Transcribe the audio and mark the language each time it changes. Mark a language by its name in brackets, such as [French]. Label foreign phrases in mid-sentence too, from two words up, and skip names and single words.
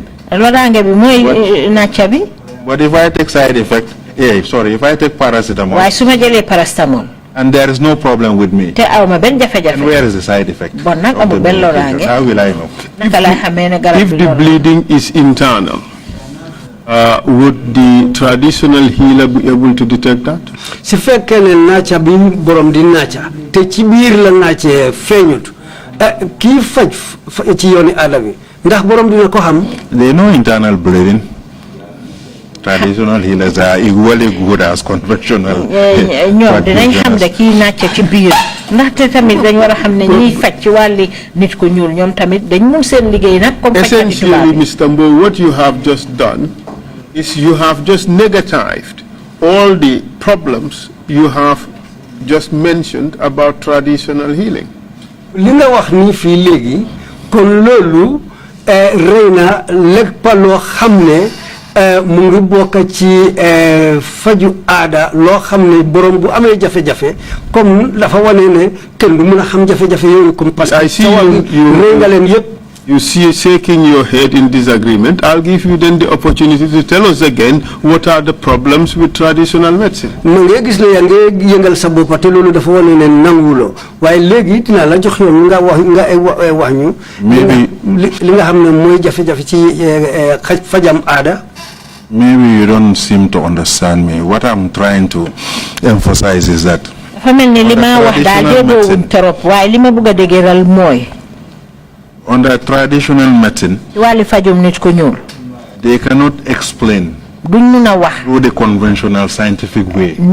[English] But if I take side effect, if I take paracetamol, and there is no problem with me, then where is the side effect of the medication? How will I know? If the bleeding is internal, would the traditional healer be able to detect that? [Wolof] Si fekkene nacha bi borom di nacha te ci biir la nache feñut ki faj ci yoni adami ndax borom dina ko xam. [English] They know internal bleeding. Traditional healers are equally good as conventional. [Wolof] ñoom dinañ xam de ki nacha ci biir ndaxte tamit dañ wara xam ne ñi faj ci wàlli nit ko ñuul ñoom tamit dañ mun seen liggéey nag comme [English] essentially, Mr. Mbow, what you have just done is you have just negatived all the problems you have just mentioned about traditional healing. [Wolof] Li nga wax ni fi legi kon loolu rëy na lépp loo xam ne mu ngi bokk ci faju aada loo xam ne borom bu amee jafe-jafe comme dafa wane ne kenn du mën a xam jafe-jafe yooyu [French] comme parce que [English] I see you [Wolof] nga leen yëpp. [English] You see shaking your head in disagreement. I'll give you then the opportunity to tell us again what are the problems with traditional medicine. [Wolof] ma ngi gis ne yaa ngi yëngal sa bopp te loolu dafa wane ne nanguwuloo waaye léegi dinaa la jox yoon nga wax ñu. li nga xam ne mooy jafe-jafe ci fajam aada. [English] Maybe you don't seem to understand me. What I'm trying to emphasize is that under traditional medicine, they cannot explain through the conventional scientific way.